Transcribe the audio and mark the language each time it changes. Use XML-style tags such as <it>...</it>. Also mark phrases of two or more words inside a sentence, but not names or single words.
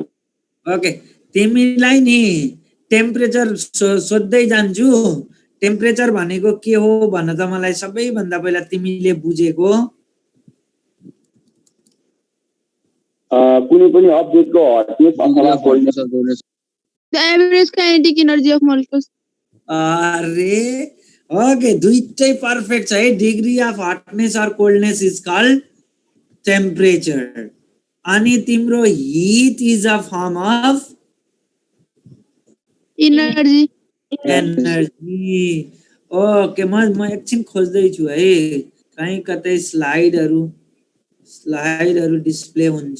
<ne>ओके तिमीलाई नि टेम्परेचर सोध्दै जान्छु। टेम्परेचर भनेको के हो भन त मलाई सबैभन्दा पहिला तिमीले बुझेको? कुनै पनि अब्जेक्टको हटनेस अथवा कोल्डनेस।</ne> <en>The average kinetic energy of molecules.</en> <ne>अरे ओके दुईटै पर्फेक्ट छ है।</ne> <en>degree of hotness और coldness is called temperature।</en> <ne>अनि तिम्रो</ne> <en>heat is a form of Energy. एनर्जी।</en> <ne>ओके म एकछिन खोज्दै छु है कहीँ कतै स्लाइडहरु डिस्प्ले हुन्छ।</ne>